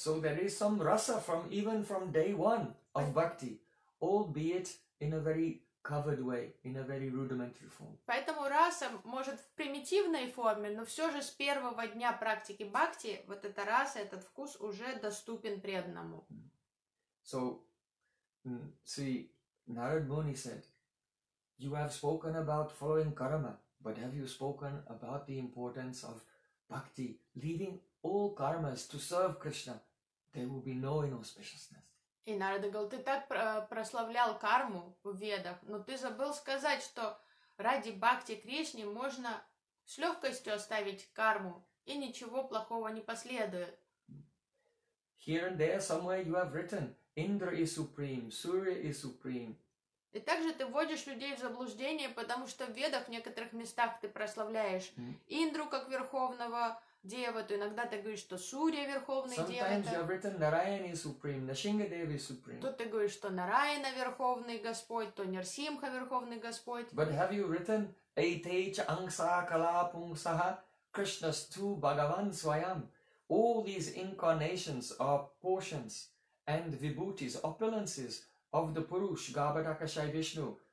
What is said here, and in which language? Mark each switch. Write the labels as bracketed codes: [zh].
[en] So there is some rasa from even from day one of bhakti. Albeit in a very covered way, in a very rudimentary form. [ru] Поэтому раса может в примитивной форме, но все же с первого дня практики бхакти вот эта раса, этот вкус уже доступен преданному. [en] So, see, Narad Muni said, "You have spoken about following karma, but have you spoken about the importance of bhakti, leaving all karmas to serve Krishna? There will be no inauspiciousness." [ru] И Нарада говорил, ты так прославлял карму в ведах, но ты забыл сказать, что ради бхакти Кришне можно с легкостью оставить карму, и ничего плохого не последует. [en] Here and there somewhere you have written, Indra is supreme, Surya is supreme. [ru] И также ты вводишь людей в заблуждение, потому что в ведах в некоторых местах ты прославляешь Индру как верховного, дева, то иногда ты говоришь, что Сурья верховный [en] Sometimes [ru] дева. [en] Sometimes you have written Narayan is supreme, Нарсинха Деви supreme. [ru] То ты говоришь, что Нараяна верховный господь, то Нарсимха верховный господь. [en] But have you written [sa] Эйтейча ангсакалапунгсаха, Кришнас ту Бхагаван Свайам. [en] All these incarnations are portions and vibhutis, opulences of the Purush, Gabadaka Shai Vishnu.